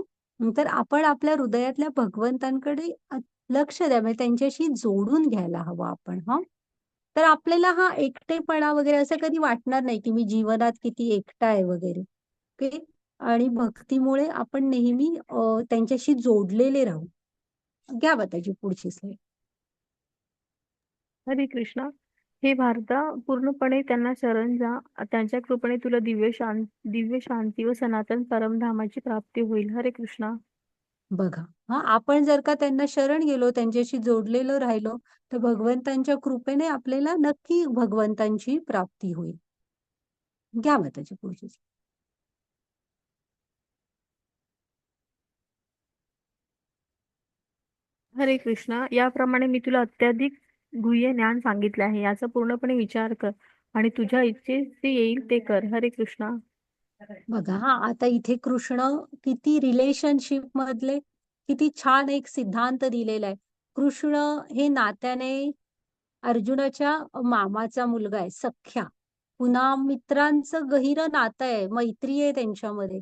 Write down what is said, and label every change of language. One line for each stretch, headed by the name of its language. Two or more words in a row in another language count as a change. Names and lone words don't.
Marathi: तर आपण आपल्या हृदयातल्या भगवंतांकडे लक्ष द्या, म्हणजे त्यांच्याशी जोडून घ्यायला हवं आपण. हां? तर आपल्याला हा एकटेपणा वगैरे असं कधी वाटणार नाही, की मी जीवनात किती एकटा आहे वगैरे. ओके. आणि भक्तीमुळे आपण नेहमी त्यांच्याशी जोडलेले राहू. घ्या बा त्याची पुढची स्लाईड. हरे कृष्णा. हे भारता, पूर्णपणे त्यांना शरण जा. त्यांच्या कृपेने तुला दिव्य शांती व सनातन परमधामाची प्राप्ती होईल. हरे कृष्णा. बघा, हां, आपण जर का त्यांना शरण गेलो, त्यांच्याशी जोडलेलो राहिलो, तर भगवंतांच्या कृपेने आपल्याला नक्की भगवंतांची प्राप्ती होईल. घ्या बा त्याची पुढची slide. हरे कृष्णा. याप्रमाणे मी तुला अत्याधिक गुह्य ज्ञान सांगितले आहे. याचा पूर्णपणे विचार कर आणि तुझ्या इच्छेस जे येईल ते कर. हरे कृष्णा. बघा, हा आता इथे कृष्ण किती रिलेशनशिप मधले किती छान एक सिद्धांत दिलेला आहे. कृष्ण हे नात्याने अर्जुनाच्या मामाचा मुलगा आहे, सख्या. पुन्हा मित्रांचं गहिरं नातं आहे, मैत्री आहे त्यांच्यामध्ये.